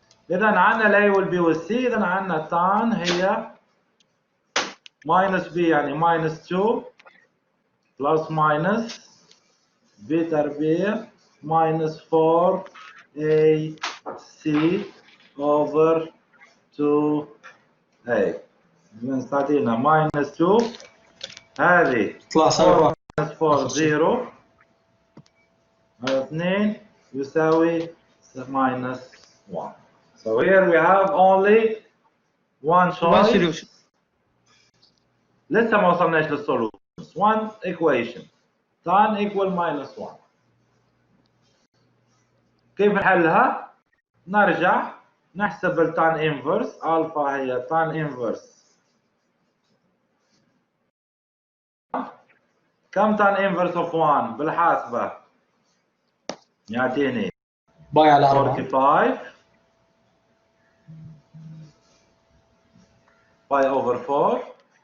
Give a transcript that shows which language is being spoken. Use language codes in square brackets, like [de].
[ar] اذا عندنا الاي والبي والسي. اذا عندنا تان هي ماينس بي يعني ماينس 2 بلس ماينس بي تربيع ماينس 4 اي سي اوفر 2 اي. اذا تعطينا ماينس 2 هذه طلع سالب 1. ماينس 4 0 على 2 يساوي minus 1. [en] So here we have only one choice. solution. [ar] لسه ما وصلناش للsolutions. [en] One equation tan equal minus 1. [ar] كيف نحلها؟ نرجع نحسب التان inverse. [en] alpha [ar] هي [en] tan inverse. [ar] كم [en] tan inverse of 1 [ar] بالحاسبة؟ يعطيني باي على 4 45 باي اوفر 4.